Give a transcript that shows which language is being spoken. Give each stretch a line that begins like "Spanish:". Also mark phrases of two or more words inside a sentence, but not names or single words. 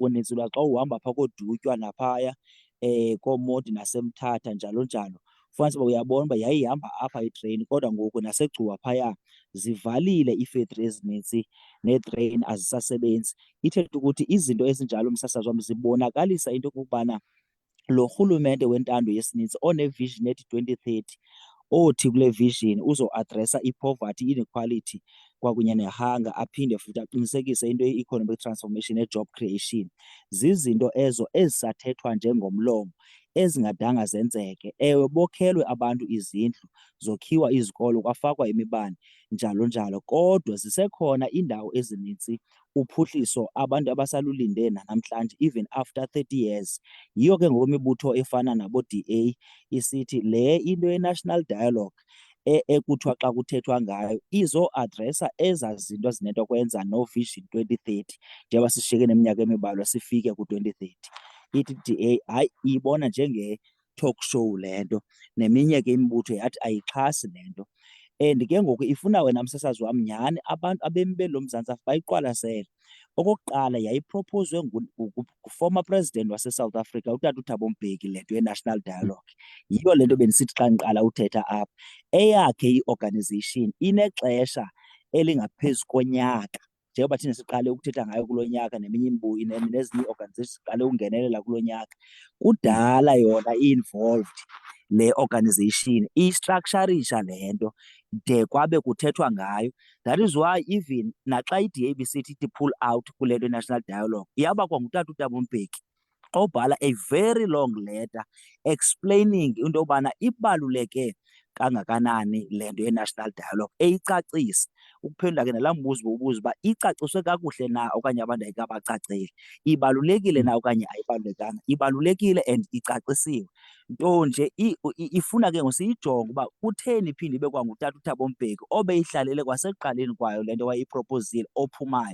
Xhosa: Uninzi lwa xa uhamba phaa kooDutywa naphaya kooModi naseMthatha njalo njalo, fumanise uba uyabona uba yayihamba apha itreyini, kodwa ngoku naseGcuwa phaya zivalile iifektri ezinintsi neetreyini azisasebenzi. Ithetha ukuthi izinto ezinjalo, msasazi wam, zibonakalisa into okokubana lo rhulumente wentando yesininzi one-vision ethi 2030, othi kule vision uzoadresa i-poverty, inequality kwakunye ne-hunger, aphinde futhi aqinisekise into ye-
English: economic transformation
Xhosa: ne-
English: job creation,
Xhosa: zizinto ezo ezisathethwa njengomlomo, ezingadanga zenzeke. Ewe, bokhelwe abantu izindlu, zokhiwa izikolo, kwafakwa imibane njalo njalo, kodwa zisekhona iindawo ezinintsi uphuhliso abantu abasalulinde nanamhlanje,
English: even after 30 years.
Xhosa: Yiyo ke ngokwemibutho efana nabo-DA isithi le into ye-
English: national dialogue
Xhosa: ekuthiwa xa kuthethwa ngayo izoadresa ezaa zinto zinento kwenza no-vision 2030, njengoba sishiyeke neminyaka embalwa sifike ku-2030. Ithi DA hayi, iyibona njenge-
English: talk show
Xhosa: le nto, neminye ke imibutho yathi ayixhasi le nto. And ke ngoku ifuna wena msasazi wam nyhani abantu abemi belo Mzantsi Afrika bayiqwalasele. Okokuqala yayiprophozwe ngu-
English: former president
Xhosa: wase-South Africa, uTata uThabo Mbeki, le nto ye-
English: national dialogue.
Xhosa: Yiyo le nto bendisithi xa ndiqala uthetha apha, eyakhe i-organization inexesha elingaphezu konyaka, njengoba thina siqale ukuthetha ngayo kulo nyaka, neminye nezinye ii-organizations siqale ukungenelela kulo nyaka. Kudala yona i-involved le organization, iyistructurisha le nto de kwabe kuthethwa ngayo. That is why even naxa i-DA ibisithi ithi
English: pull out
Xhosa: kule nto i-
English: national dialogue,
Xhosa: yaba kwangutata uThabo Mbeki obhala
English: a very long letter explaining
Xhosa: into yobana ibaluleke kangakanani le nto ye-national dialogue, eyicacisa. Ukuphendula ke nalaa mbuzo bowubuza uba icaciswe kakuhle na okanye abantu ayikabacaceli, ibalulekile na okanye ayibalulekanga. Ibalulekile and icacisiwe, nto nje ifuna ke ngosiyijonga uba kutheni iphinde ibe kwangutata uThabo Mbeki obeyihlalele kwasekuqaleni kwayo le nto wayeyipropozile, ophumayo.